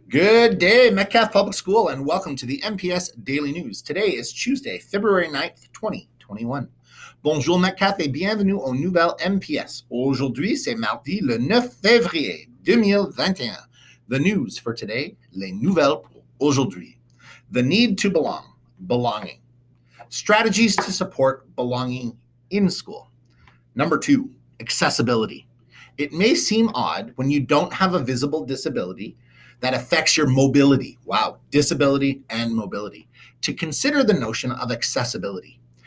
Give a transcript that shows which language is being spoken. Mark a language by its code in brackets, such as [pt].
[en] Good day, Metcalfe Public School, and welcome to the MPS Daily News. Today is Tuesday, February 9th, 2021. [fr] Bonjour Metcalfe et bienvenue aux nouvelles MPS. Aujourd'hui, c'est mardi le 9 février 2021. [en] The news for today, [fr] les nouvelles pour aujourd'hui. [en] The need to belong, belonging. Strategies to support belonging in school. Number 2, accessibility. It may seem odd when you don't have a visible disability that affects your mobility. Wow, disability and mobility. To consider the notion of accessibility.